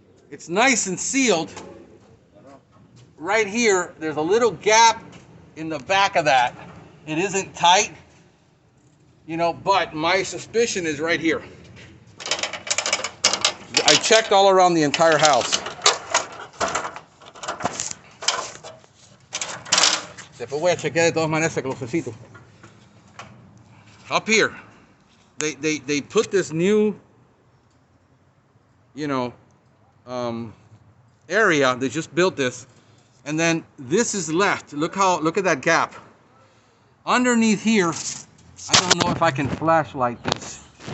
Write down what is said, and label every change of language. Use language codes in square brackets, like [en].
[en] It's nice and sealed. Right here, there's a little gap in the back of that. It isn't tight, you know, but my suspicion is right here. I checked all around the entire house. [es] Después voy a chequear de todas maneras ese closecito. [en] Up here, they put this new, you know, area. They just built this, and then this is left. Look at that gap. Underneath here, I don't know if I can flashlight this.